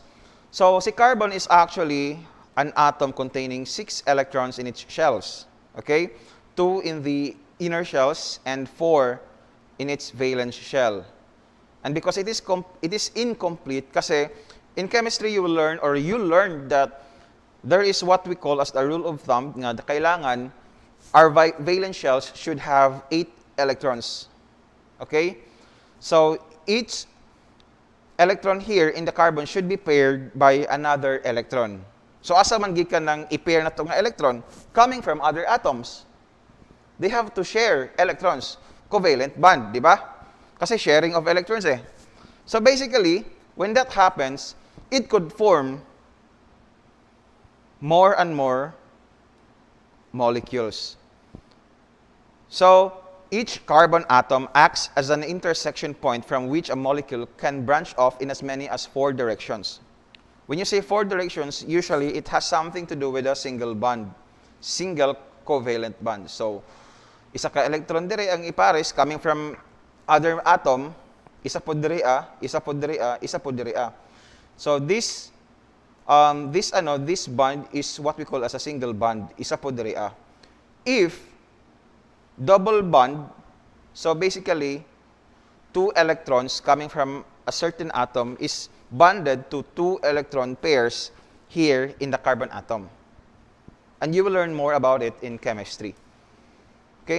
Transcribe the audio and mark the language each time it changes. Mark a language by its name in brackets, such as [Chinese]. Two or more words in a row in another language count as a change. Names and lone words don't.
[English] So si carbon is actually an atom containing 6 electrons in its shells. Okay? 2 in the inner shells and 4 in its valence shell. And because it is incomplete, kasi in chemistry you learn that there is what we call as the rule of thumb [Cebuano] nga kailangan [English] our valence shells should have 8 electrons. Okay? So each electron here in the carbon should be paired by another electron. [Cebuano] So asa man gikan nang i-pair na itong electron [English] coming from other atoms. They have to share electrons. Covalent bond, [Filipino] di ba? [English] Kasi sharing of electrons eh. So basically, when that happens, it could form more and more molecules. So each carbon atom acts as an intersection point from which a molecule can branch off in as many as 4 directions. When you say 4 directions, usually it has something to do with a single bond, single covalent bond. [Cebuano] So isa ka electron dire ang ipares [English] coming from other atom, [Cebuano] isa po diri isa po diri isa po diri. [English] So this bond is what we call as a single bond, [Cebuano] isa po diri. [English] If double bond. So basically, two electrons coming from a certain atom is bonded to two electron pairs here in the carbon atom. And you will learn more about it in chemistry. Okay?